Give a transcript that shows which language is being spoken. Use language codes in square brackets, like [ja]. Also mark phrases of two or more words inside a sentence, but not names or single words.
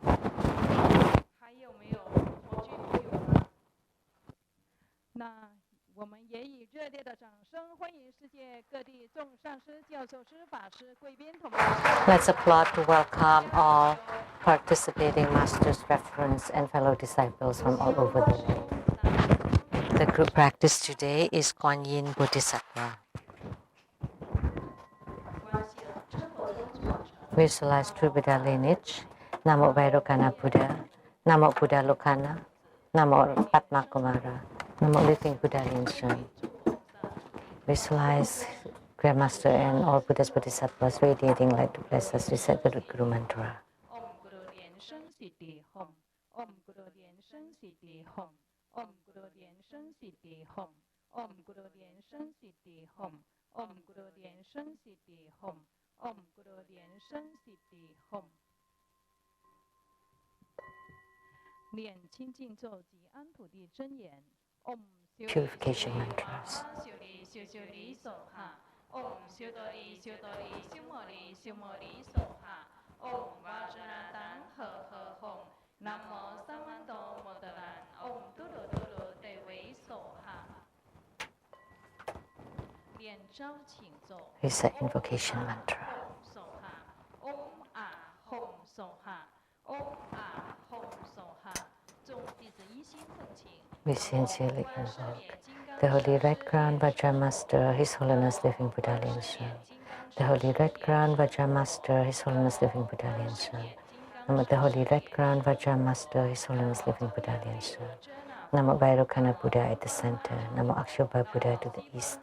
[zh] 还有没有国际朋友呢？那我我们也以热烈的掌声欢迎世界各地众上师、教授师、法师、贵宾同胞。 [en] Let's applaud to welcome all participating masters, referents, and fellow disciples from all over the world. The group practice today is Kwan Yin Bodhisattva. Visualize true Buddha lineage. [sa] Namo Vairocana Buddha. Namo Buddha Lokana. Namo Padma Kumara. Namo Living Buddha Linshan. [en] Visualize Grandmaster and all Buddhas Bodhisattvas radiating light to bless us. Recite the root Guru mantra. [sa] Om Guru Lian Sheng Siddhi Hom. Om Guru Lian Sheng Siddhi Hom. Om Guru Lian Sheng Siddhi Hom. Om Guru Lian Sheng Siddhi Hom. Om Guru Lian Sheng Siddhi Hom. Om Guru Lian Sheng Siddhi Hom. [zh] 念清净咒及安土地真言。Om [en] Purification mantras. [sa] Om Siodori Siodori Siomori Siomori Soha. Om Vajradan He He Hom. Namo Samando Modaran. Om Duru Duru Dewi Soha. [zh] 念招请咒。 [en] Recite invocation mantra. [sa] Om Ah Hom Soha. Om Ah Hom Soha. [zh] 众弟子一心奉请。 [en] We sincerely invoke the Holy Red Crown Vajra Master, His Holiness Living Buddha Linshan. The Holy Red Crown Vajra Master, His Holiness Living Buddha Linshan. Namo the Holy Red Crown Vajra Master, His Holiness Living Buddha Linshan. Namo Vairocana Buddha at the center. Namo Akshobha Buddha to the east.